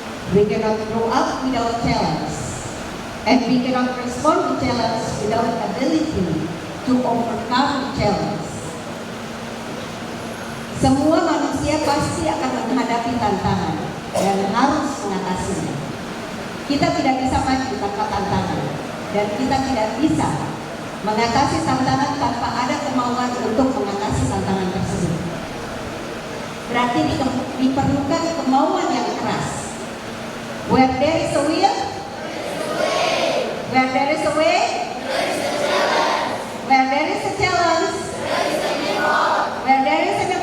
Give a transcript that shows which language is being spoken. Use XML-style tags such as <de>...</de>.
<en>We cannot grow up without challenge, and we cannot respond to challenge without ability to overcome challenge.</en> <id>Semua manusia pasti akan menghadapi tantangan dan harus mengatasinya. Kita tidak bisa maju tanpa tantangan, dan kita tidak bisa mengatasi tantangan tanpa ada kemauan untuk mengatasi tantangan tersebut. Berarti diperlukan kemauan yang keras.</id> <en>Where there is a will, where there is a way, where there is a challenge, where there is</en>